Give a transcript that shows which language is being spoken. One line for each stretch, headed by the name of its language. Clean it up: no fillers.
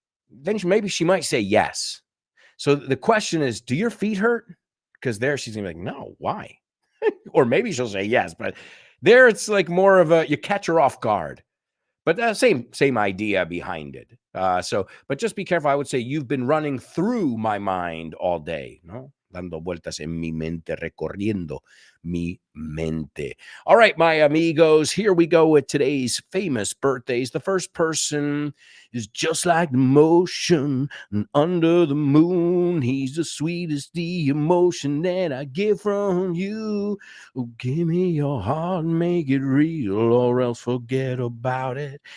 English: Then maybe she might say yes. So the question is, do your feet hurt? Because there she's gonna be like, no, why? Or maybe she'll say yes, but there it's like more of you catch her off guard. But same idea behind it. But just be careful. I would say you've been running through my mind all day, no?
Spanish: Dando vueltas en mi mente, recorriendo mi mente.
English: All right, my amigos, here we go with today's famous birthdays. The first person is just like the motion under the moon. He's the sweetest the emotion that I get from you. Oh, give me your heart, make it real, or else forget about it.